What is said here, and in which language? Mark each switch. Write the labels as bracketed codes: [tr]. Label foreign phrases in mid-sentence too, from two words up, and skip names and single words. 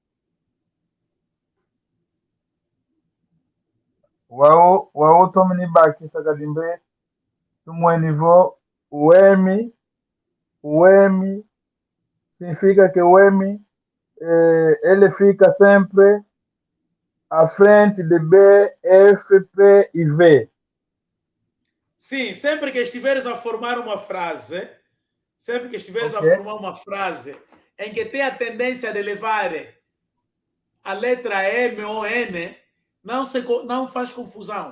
[umb] O tomini baki sakadimbe tumwe [pt] nível o M significa que o M ele fica sempre à frente de B, F, P e V. Sim, sempre que estiveres a formar uma frase, em que tem a tendência de levar a letra M ou N, não faz confusão.